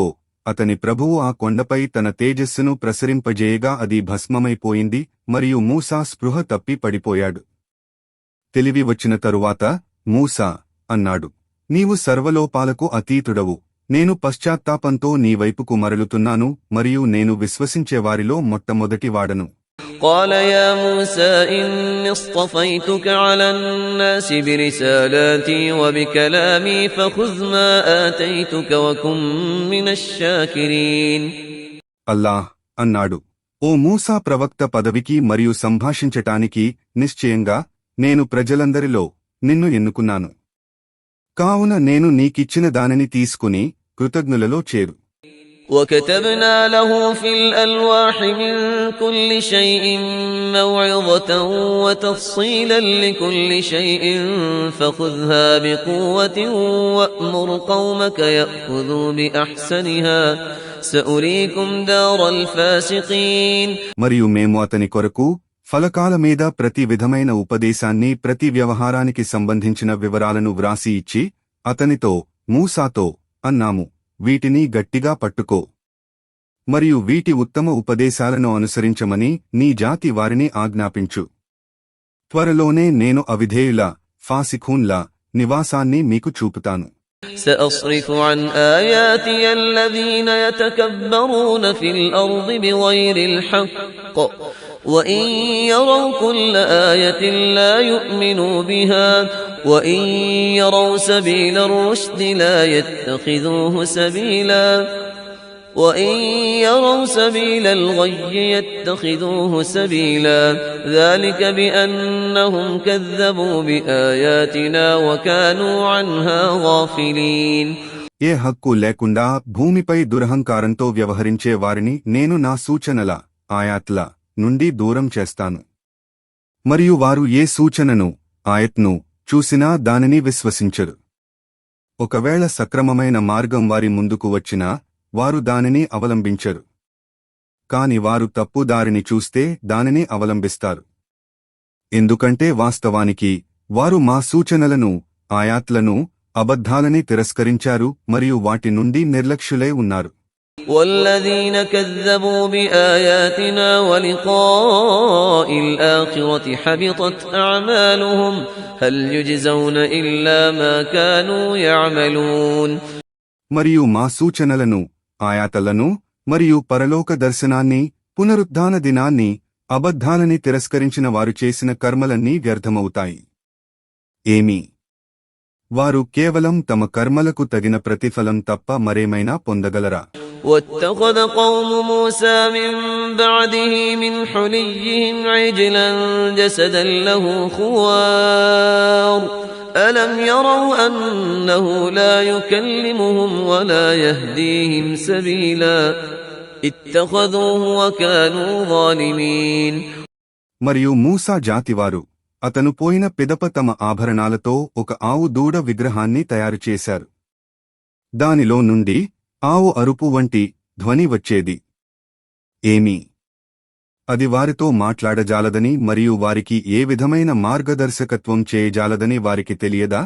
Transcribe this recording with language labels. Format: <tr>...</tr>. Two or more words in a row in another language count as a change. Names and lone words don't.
<te>అతని ప్రభువు ఆ కొండపై తన తేజస్సును ప్రసరింపజేయగా అది భస్మమైపోయింది మరియు మూసా స్పృహ తప్పి పడిపోయాడు. తెలివి వచ్చిన తరువాత మూసా అన్నాడు, నీవు సర్వలోపాలకు అతీతుడవు, నేను పశ్చాత్తాపంతో నీ వైపుకు మరలుతున్నాను మరియు నేను విశ్వసించేవారిలో మొట్టమొదటివాడను.</te> <ar>قال يا موسى إني اصطفيتك على الناس برسالاتي وبكلامي فخذ ما آتيتك وكن من الشاكرين.</ar> <te>అల్లాహ్ అన్నాడు, ఓ మూసా ప్రవక్త పదవికి మరియు సంభాషించటానికి నిశ్చయంగా నేను ప్రజలందరిలో నిన్ను ఎన్నుకున్నాను, కావున నేను నీకిచ్చిన దానిని తీసుకుని కృతజ్ఞులలో చేరు.</te> <ar>وكتبنا له في الألواح من كل شيء موعظة وتفصيلا لكل شيء فخذها بقوة وأمر قومك يأخذوا بأحسنها سأريكم دار الفاسقين.</ar> <te>మరియు మేము అతని కొరకు ఫలకాల మీద ప్రతి విధమైన ఉపదేశాన్ని, ప్రతి వ్యవహారానికి సంబంధించిన వివరాలను వ్రాసి ఇచ్చి అతనితో మూసాతో అన్నాము, వీటిని గట్టిగా పట్టుకో మరియు వీటి ఉత్తమ ఉపదేశాలను అనుసరించమని నీ జాతి వారిని ఆజ్ఞాపించు. త్వరలోనే నేను అవిధేయుల ఫాసిఖూన్ల నివాసాన్ని మీకు చూపుతాను.</te> <ar>سأصرف عن آياتي الذين يتكبرون في الأرض بغير الحق وإن يروا كل آية لا يؤمنوا بها وإن يروا سبيل الرشد لا يتخذوه سبيلا وإن يروا سبيل الغي يتخذوه سبيلا ذلك بأنهم كذبوا بآياتنا وكانوا عنها غافلين.</ar> <te>ఏ హక్కు లేకుండా భూమిపై దురహంకారంతో వ్యవహరించే వారిని నేను నా సూచనల ఆయాత్ల నుండి దూరం చేస్తాను. మరియు వారు ఏ సూచనను ఆయత్ను చూసినా దానిని విశ్వసించరు. ఒకవేళ సక్రమమైన మార్గం వారి ముందుకు వచ్చినా వారు దానిని అవలంబించరు, కాని వారు తప్పు దారిని చూస్తే దానిని అవలంబిస్తారు. ఎందుకంటే వాస్తవానికి వారు మా సూచనలను, ఆయాత్లను, అబద్ధాలని తిరస్కరించారు మరియు వాటి నుండి నిర్లక్ష్యులై ఉన్నారు.</te> <ar>والذين كذبوا بآياتنا ولقاء الآخرة حبطت أعمالهم هل يجزون إلا ما كانوا يعملون.</ar> <te>మరియు మా సూచనలను, ఆయాతలను మరియు పరలోక దర్శనాన్ని, పునరుద్ధాన దినాన్ని, అబద్ధాలని తిరస్కరించిన వారు చేసిన కర్మలన్నీ వ్యర్థమవుతాయి. ఏమీ వారు కేవలం తమ కర్మలకు తగిన ప్రతిఫలం తప్ప మరేమైనా పొందగలరా?</te> <ar>واتخذ قوم موسى من بعده من حليهم عجلا جسدا له خوار ألم يروا أنه لا يكلمهم ولا يهديهم سبيلا اتخذوه وكانوا ظالمين.</ar> <te>మరియు మూసా జాతివారు అతను పోయిన పిదప తమ ఆభరణాలతో ఒక ఆవు దూడ విగ్రహాన్ని తయారుచేశారు. దానిలో నుండి ఆవు అరుపు వంటి ధ్వని వచ్చేది. ఏమీ అది వారితో మాట్లాడజాలదని మరియు వారికి ఏ విధమైన మార్గదర్శకత్వం చేయజాలదని వారికి తెలియదా?</te>